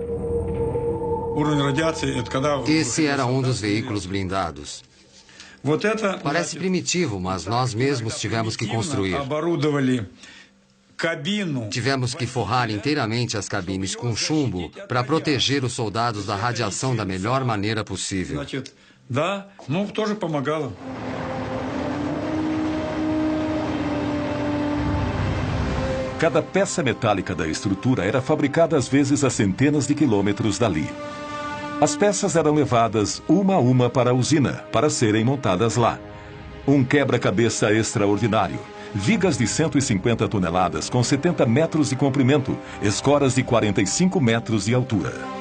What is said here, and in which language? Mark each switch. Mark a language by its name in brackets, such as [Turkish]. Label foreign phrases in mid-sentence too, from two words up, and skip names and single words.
[Portuguese] Esse era um dos veículos blindados. Parece primitivo, mas nós mesmos tivemos que construir. Tivemos que forrar inteiramente as cabines com chumbo para proteger os soldados da radiação da melhor maneira possível. [Russian] Да, ну, тоже помогало. [Portuguese] Cada peça metálica da estrutura era fabricada às vezes a centenas de quilômetros dali. As peças eram levadas uma a uma para a usina, para serem montadas lá. Um quebra-cabeça extraordinário. Vigas de 150 toneladas com 70 metros de comprimento, escoras de 45 metros de altura.